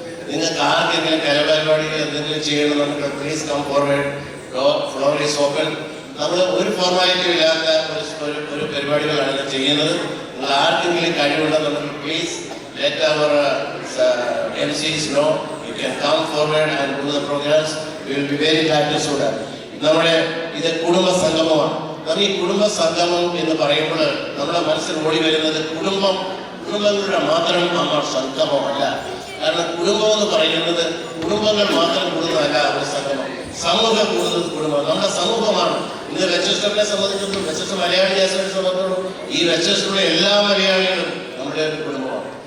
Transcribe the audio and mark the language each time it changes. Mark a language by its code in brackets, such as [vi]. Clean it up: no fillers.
[ml] നിങ്ങൾക്ക് ആർക്കെങ്കിലും കലാപരിപാടികൾ എന്തെങ്കിലും ചെയ്യണമെന്നുണ്ടെങ്കിൽ [en] Please come forward. Floor is open. [ml] നമ്മൾ ഒരു ഫോർമാലിറ്റിയും ഇല്ലാത്ത ഒരു പരിപാടികളാണ് ഇത് ചെയ്യുന്നത്. നിങ്ങൾ ആർക്കെങ്കിലും കഴിവുണ്ടെന്നുണ്ടെങ്കിൽ [en] Please let our MCs know. You can come forward and do the programs. We will be very glad to do that. [ml] നമ്മുടെ ഇത് കുടുംബ സംഗമമാണ്. ഈ കുടുംബ സംഗമം എന്ന് പറയുമ്പോൾ നമ്മുടെ മനസ്സിൽ ഓടി വരുന്നത് കുടുംബങ്ങളുടെ മാത്രം സംഗമമല്ല. കാരണം കുടുംബം എന്ന് പറയുന്നത് കുടുംബങ്ങൾ മാത്രം കൂടുന്നതല്ല ഒരു സംഗമം. സമൂഹം കൂടുന്നത് കുടുംബം, നമ്മുടെ സമൂഹമാണ്. ഇന്ന് വെച്ചസ്റ്ററിനെ സംബന്ധിച്ചിടത്തോളം, വെച്ചസ്റ്റർ മലയാളി അസോസിയേഷനെ സംബന്ധിച്ചിടത്തോളം ഈ വെച്ചസ്റ്ററിലെ എല്ലാ മലയാളികളും നമ്മുടെ ഒരു കുടുംബമാണ്.